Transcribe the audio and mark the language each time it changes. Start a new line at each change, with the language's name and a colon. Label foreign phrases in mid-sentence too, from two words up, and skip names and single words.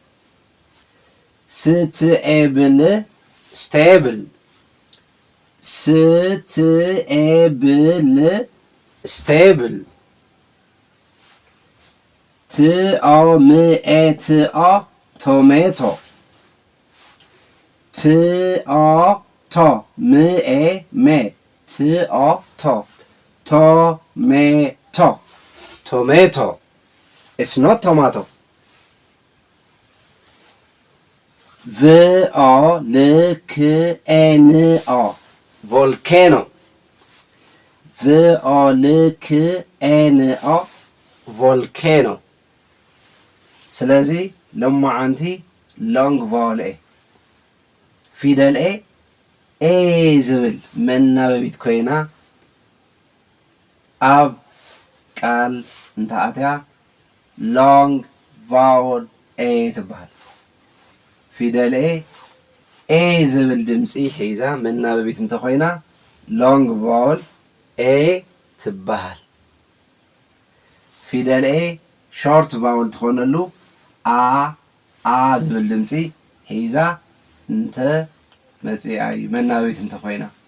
English: stable stable stable stable tomato tomato tomato tomato tomato it's not tomato. volcano volcano volcano volcano
Tigrinya: ስለዚህ ለማዓንቲ
English: long vowel A
Tigrinya: ፊደል ኤ ኤ ዝብል መናበቢት ኮይና ኣብ ቃል እንተኣትያ
English: long vowel A
Tigrinya: ትበሃል። ፊደል ኤ ኤ ዝብል ድምፂ ሒዛ መናበቢት እንተኾይና
English: long vowel A
Tigrinya: ትበሃል። ፊደል ኤ
English: short vowel
Tigrinya: ትኾነሉ አ ዝብል ድምፂ ሒዛ እንተ መፂኣ እዩ መናበቢት እንተኾይና።